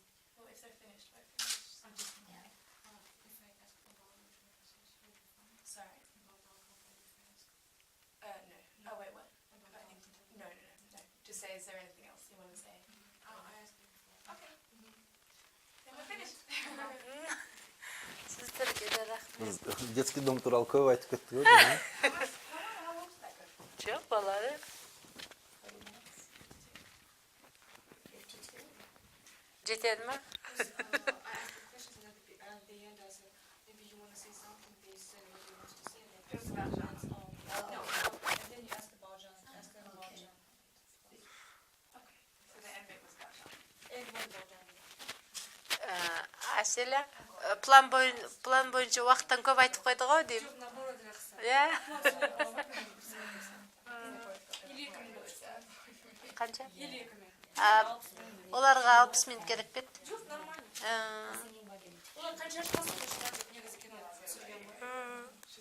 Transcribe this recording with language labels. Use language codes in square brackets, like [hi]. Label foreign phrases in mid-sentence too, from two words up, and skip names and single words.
[en] Well, if they're finished, we're finished. I'm just Yeah. if I ask about which references would be fine. Sorry. About alcohol defense. No. Oh, wait, what? About I think, alcohol. no. Just say, is there anything else you want to say? I asked you before. Okay. Then we're finished. [kk] Сіздерге де рахмет. Біз [ru] детский дом [kk] туралы көп айтып кеттік ғой. [en] How old is that girl? [kk] Жоқ, балары. 52. Жетеді ма? [en] I asked the questions and at the end I said maybe you want to say something. They said what they want to say. Like, It was about John. No, and then you asked about John. Asked him about Okay. John. Okay. So the end bit was about John. And what about John? [kk] Әселя, план бойынша уақыттан көп айтып қойды ғой деймін. Жоқ, наоборот, жақсы. Иә? Или Қанша? Или Оларға 60 минут керек пе? Жоқ, нормально. [en] Singing about it. [kk] Олар қанша ашпасын, негізі кино түсірген ғой.